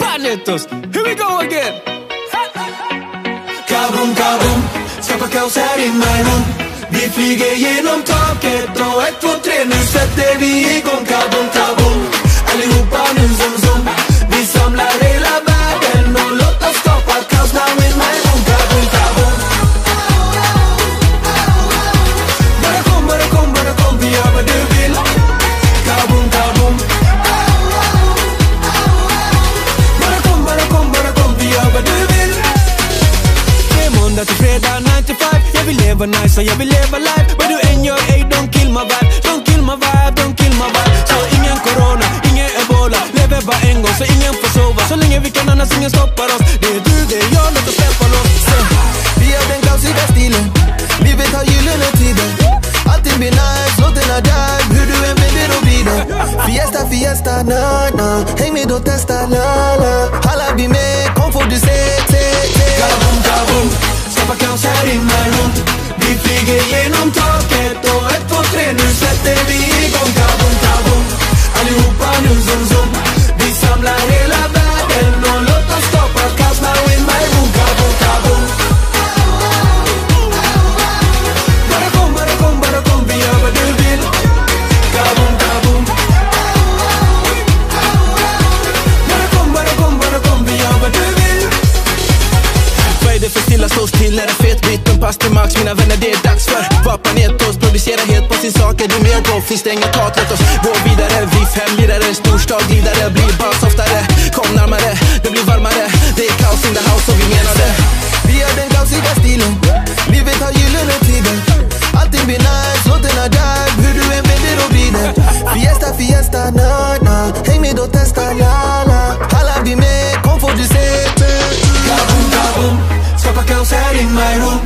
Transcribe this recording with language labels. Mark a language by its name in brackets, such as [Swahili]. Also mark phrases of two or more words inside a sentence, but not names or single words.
[Swedish] taket oss. [English] Here we go again. [Swedish] Kaboom, kaboom, skapa kaos här i [English] my room. [Swedish] Vi flyger genom taket och 1, 2, 3, nu sätter vi igång. Kaboom, kaboom, allihopa nu zoom, zoom. Vi samlar hela världen och låt oss skapa kaos [English] now in my room. [Swedish] Kaboom, kaboom. Bara kom, vi gör vad du vill. Kaboom, kaboom. Bara kom, vi gör vad du vill. Det är måndag till fredag, [English] 9 to 5. [Swedish] Jag vill leva nice och jag vill leva life. Vad du än gör, ey, [English] don't kill my vibe. Don't kill my vibe, don't kill my vibe. [Swedish] Så ingen corona, ingen ebola. Lever bara en gång så ingen får sova. Så länge vi kan annars ingen stoppar oss. Det är du, det är jag, låt oss släppa loss. Vi har den kaosiga stilen. Livet har gyllene tider. Allting blir nice, låten är där. Hur du än vänder och vrider. Fiesta, fiesta, na, na. Häng med och testa, la, la. Alla blir med, kom får du se. Kaboom, kaboom, skapa kaos här i [English] my room. [Swedish] Vi flyger genom taket och 1, 2, 3, nu sätter vi igång. Kaboom, kaboom, allihopa nu zoom, zoom. Vi samlar hela världen och låt oss skapa kaos [English] now in my room. [Swedish] Kaboom, kaboom. Bara kom, vi gör vad du vill. Kaboom, kaboom. Bara kom, vi gör vad du vill. Vad är det för stilla, stå still, är det fet bit? En pass till max, mina vänner, det är dags för vapanetos, producera helt på sin sak. Är du mer då? Finns det inget tak, låt oss gå vidare. Vi 5 lirare, en storstad glidare. Blir bara softare, kom närmare. Det blir varmare, det är kaos [English] in the house [Swedish] och vi menar det. Vi har den kaosiga stilen. Livet har gyllene tider. Allting blir nice, låten är där. Hur du än vänder och vrider. Fiesta, fiesta, na, na. Häng med och testa, la, la. Alla blir med, kom får du se. Kaboom, kaboom, skapa kaos här i [English] my room.